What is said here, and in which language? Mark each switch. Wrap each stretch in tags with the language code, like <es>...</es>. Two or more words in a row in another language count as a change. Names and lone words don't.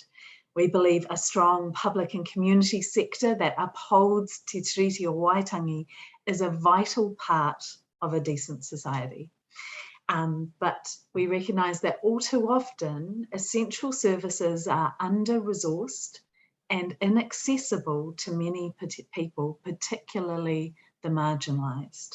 <en>We believe a strong public and community sector that upholds te tiriti o Waitangi is a vital part of a decent society. But we recognise that all too often essential services are under-resourced and inaccessible to many people, particularly the marginalised.</en>